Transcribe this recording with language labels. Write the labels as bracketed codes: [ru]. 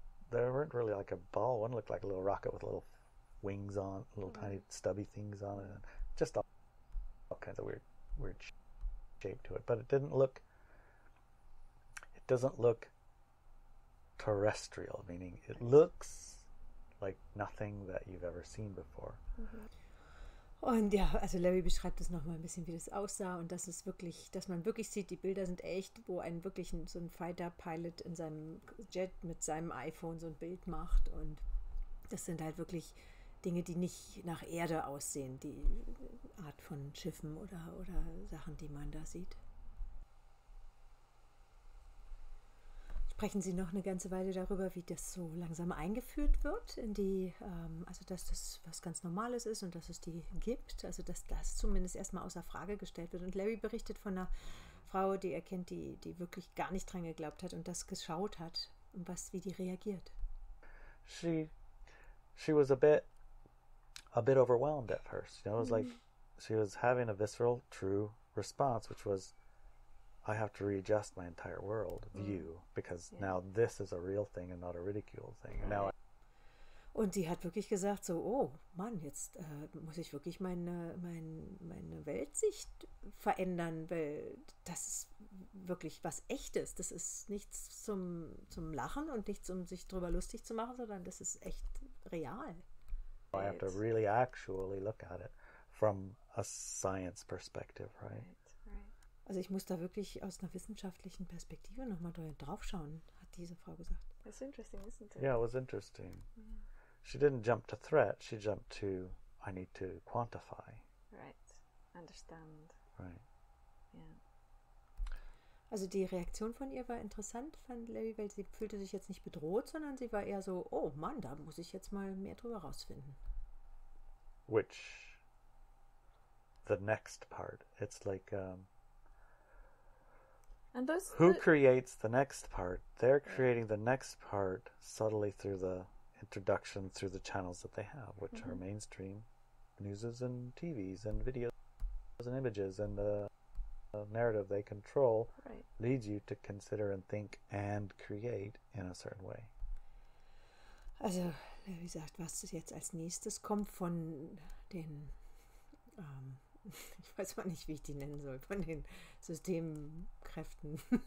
[en] They weren't really like a ball. One looked like a little rocket with little wings on, little tiny stubby things on it, and just all kinds of weird shape to it. But it doesn't look terrestrial, meaning it looks like nothing that you've ever seen before. [de] Und ja, also Larry beschreibt es nochmal ein bisschen, wie das aussah und das ist wirklich, dass man wirklich sieht, die Bilder sind echt, wo so ein Fighter-Pilot in seinem Jet mit seinem iPhone so ein Bild macht und das sind halt wirklich Dinge, die nicht nach Erde aussehen, die Art von Schiffen oder Sachen, die man da sieht. Sprechen Sie noch eine ganze Weile darüber, wie das so langsam eingeführt wird in die, also dass das was ganz Normales ist und dass es die gibt, also dass das zumindest erstmal außer Frage gestellt wird. Und Larry berichtet von einer Frau, die er kennt, die wirklich gar nicht dran geglaubt hat und das geschaut hat und wie die reagiert. [en] She was a bit overwhelmed at first. It was like she was having a visceral, true response, which was, I have to readjust my entire world view because now this is a real thing and not a ridiculed thing. And now [de] und sie hat wirklich gesagt so, oh Mann, jetzt muss ich wirklich meine Weltsicht verändern, weil das ist wirklich was Echtes. Das ist nichts zum Lachen und nichts, um sich drüber lustig zu machen, sondern das ist echt real. [en] I have to really actually look at it from a science perspective, right? [de] Also ich muss da wirklich aus einer wissenschaftlichen Perspektive nochmal drauf schauen, hat diese Frau gesagt. [en] That's interesting, isn't it? Yeah, it was interesting. She didn't jump to threat, she jumped to, I need to quantify. Right, understand. Right. Yeah. [de] Also die Reaktion von ihr war interessant, fand Larry, weil sie fühlte sich jetzt nicht bedroht, sondern sie war eher so, oh Mann, da muss ich jetzt mal mehr drüber rausfinden. [en] Which, the next part, it's like... And who creates the next part? They're creating the next part subtly through the introduction, through the channels that they have, which are mainstream newses and TVs and videos and images, and the narrative they control leads you to consider and think and create in a certain way. [de] Also, wie gesagt, was jetzt als nächstes kommt von den ich weiß mal nicht, wie ich die nennen soll, von den Systemkräften,